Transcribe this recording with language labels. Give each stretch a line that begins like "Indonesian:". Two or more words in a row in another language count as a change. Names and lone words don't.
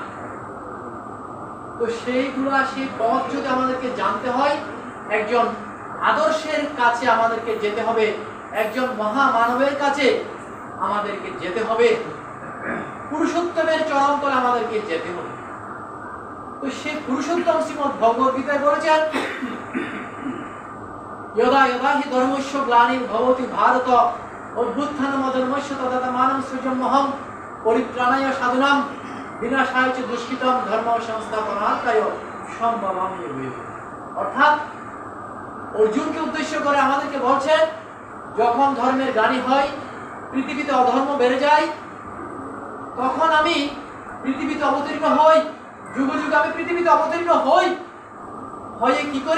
Bangla: তো সেই পথ যদি আমাদেরকে জানতে হয়, একজন আদর্শের কাছে আমাদেরকে যেতে হবে, একজন মহামানবের কাছে আমাদেরকে যেতে হবে, পুরুষোত্তমের চরমতলে আমাদেরকে যেতে হবে। তো সেই পুরুষোত্তম শ্রীমদ্ ভগবত গীতায় বলেছেন,
Sanskrit: यदा यदा हि धर्मस्य ग्लानिर्भवति भारत अभ्युत्थानमधर्मस्य तदात्मानं सृजम्यहं परित्राणाय साधूनां विनाशाय च दुष्कृतं धर्म संस्थापनार्थाय সম্ভবামি युगे।
Bangla: অর্থাৎ অর্জুনকে উদ্দেশ্য করে আমাদেরকে বলছেন, যখন ধর্মের গ্লানি হয়, পৃথিবীতে অধর্ম বেড়ে যায়, তখন আমি পৃথিবীতে অবতীর্ণ হই, যুগ যুগ আমি পৃথিবীতে অবতীর্ণ হই, হয়ে কি করি?